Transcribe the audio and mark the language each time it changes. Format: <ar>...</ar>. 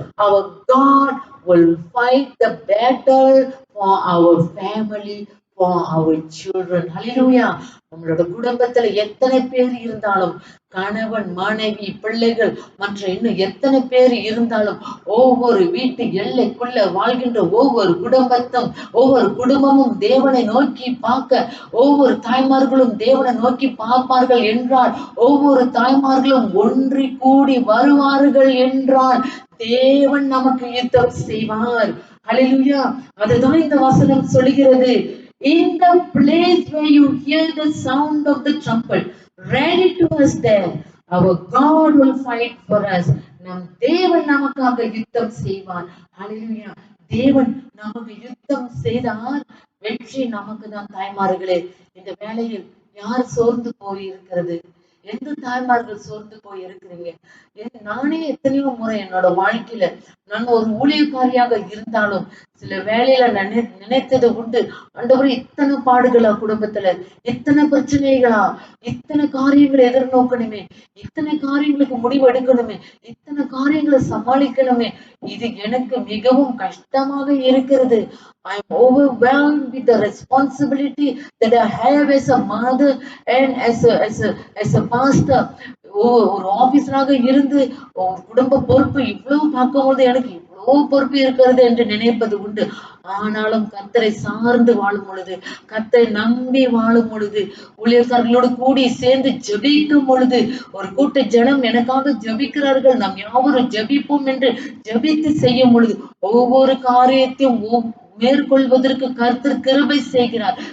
<en>Our God will fight the battle for our family, for our children.</en> <ta>ஹல்லேலூயா. நம்மளோட குடும்பத்துல எத்தனை பேர் இருந்தாலும், கணவன், மனைவி, பிள்ளைகள், மற்ற இன்னும் எத்தனை பேர் இருந்தாலும், ஒவ்வொரு வீட்டு எல்லைக்குள்ள வாழ்கின்ற ஒவ்வொரு குடும்பமும் தேவனை நோக்கி பார்க்க, ஒவ்வொரு தாய்மார்களும் தேவனை நோக்கி பார்ப்பார்கள் என்றால், ஒவ்வொரு தாய்மார்களும் ஒன்றி கூடி வருவார்கள் என்றால் தேவன் நமக்கு யுத்தம் செய்வார். ஹல்லேலூயா. அதுதான் இந்த வசனம் சொல்லுகிறது.</ta> <en>In the place where you hear the sound of the trumpet, rally to us there, our God will fight for us.</en> <ta>நம் தேவன் நமக்காக யுத்தம் செய்வார். ஹல்லேலூயா. தேவன் நமக்கு யுத்தம் செய்தால் வெற்றி நமக்கு தான். தாய்மார்களே, இந்த வேளையில் யார் சோர்ந்து போய் இருக்கிறது? எந்த தாய்மார்கள் சோர்ந்து போய் இருக்கிறீங்க? நானே எத்தனையோ முறை என்னோட வாழ்க்கையில நான் ஒரு ஊழியக்காரியாக இருந்தாலும் சில வேலையில நினைத்தது உண்டு, ஆண்டவரே இத்தனை பாடுகளா, குடும்பத்துல இத்தனை பிரச்சனைகளா, இத்தனை காரியங்களை எதிர்நோக்கணுமே, இத்தனை காரியங்களுக்கு முடிவு எடுக்கணுமே, இத்தனை காரியங்களை சமாளிக்கணுமே, இது எனக்கு மிகவும் கஷ்டமாக இருக்கிறது.</ta> <en>I am overwhelmed with the responsibility that I have as a mother and as a pastor.</en> <ta>ஒரு ஆபீசராக இருந்து ஒரு குடும்ப பொறுப்பு இவ்வளவு பார்க்கும்போது எனக்கு இவ்வளவு பொறுப்பு இருக்கிறது என்று நினைப்பது உண்டு. ஆனாலும் கர்த்தரை சார்ந்து வாழும் பொழுது, கர்த்தரை நம்பி வாழும் பொழுது, ஊழியக்காரர்களோடு கூடி சேர்ந்து ஜெபிக்கும் பொழுது, ஒரு கூட்ட ஜனம் எனக்காக ஜெபிக்கிறார்கள், நாம் யாவரும் ஜெபிப்போம் என்று ஜெபித்து செய்யும் பொழுது ஒவ்வொரு காரியத்தையும் மேற்கொள்வதற்கு கர்த்தர் கிருபை செய்கிறார்.</ta>